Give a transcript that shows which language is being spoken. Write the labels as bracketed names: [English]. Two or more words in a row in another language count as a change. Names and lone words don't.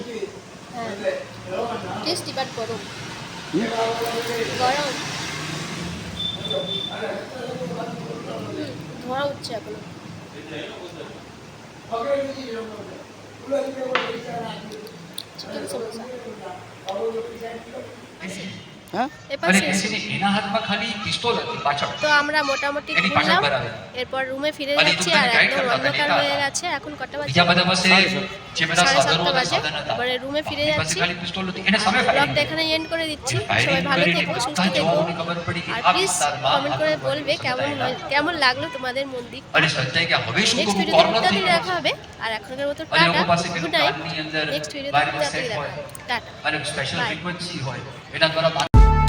[Bangla] হ্যাঁ [English] tasty but [Bangla] গরম গরম। ধোঁয়া উঠছে এখনো। চিকেন সমোসা হ্যাঁ এবার અને শেষ। [Gujarati] બેસીને એના હાથમાં ખાલી પિસ્તોલ હતી પાછળ [Bangla] তো আমরা মোটামুটি [Gujarati] એની [Bangla] ঘুরলাম, [Gujarati] પાછળ ભરાવે [Bangla] এরপর রুমে ফিরে [Gujarati] અને [Bangla] যাচ্ছি। [Gujarati] તું [Bangla] আর [Gujarati] તને ગાઈડ [Bangla] একদম [Gujarati] કરતા હતા [Bangla] অন্ধকার [Gujarati] નેતા [Bangla] হয়ে [Gujarati] હતા। [Bangla] গেছে, এখন কটা বাজে? [Gujarati] બીજા બધા પાસે જે બધા [Bangla] 7:30 [Gujarati] સાધનો હતા [Bangla] বাজে। [Gujarati] સાધન હતા [Bangla] এবারে রুমে ফিরে [Gujarati] એની પાસે [Bangla] যাচ্ছি। [Gujarati] ખાલી પિસ્તોલ હતી એને સામે [Bangla] ব্লগটা [Gujarati] ફાયરિંગ [Bangla] এখানে এন্ড করে দিচ্ছি। সবাই [Gujarati] ফায়ারিং [Bangla] ভালো [Gujarati] કરીને [Bangla] থেকো, সুস্থ কোথায় থেকো। [Gujarati] જવાની ખબર પડી કે [Bangla] আর [Gujarati] આ [Bangla] প্লিজ [Gujarati] તાર માં [Bangla] কমেন্ট করে বলবে কেমন লাগলো তোমাদের মন্দির। [Gujarati] અને સંજય કે હવે શું [Bangla] নেক্সট [Gujarati] કરવું [Bangla] ভিডিওতে [Gujarati] કોર્નર [Bangla] টুকটাক [Gujarati] થઈ [Bangla] দিলে [Gujarati] ગયો [Bangla] দেখা হবে। আর এখনকার মতো [Gujarati] અને [Bangla] টাটা, [Gujarati] લોકો પાસે [Bangla] গুড [Gujarati] પેલું [Bangla] নাইટ। [Gujarati] કાનની અંદર [Bangla] নেক্সট ভিডিওতে [Gujarati] વાયરલેસ [Bangla] টুকটাক [Gujarati] સેટ [Bangla] দিলে দেখা [Gujarati] હોય [Bangla] হবে। টাটা। [Gujarati] અને સ્પેશિયલ [Bangla] Bye. [Gujarati] ફ્રીક્વન્સી હોય એના દ્વારા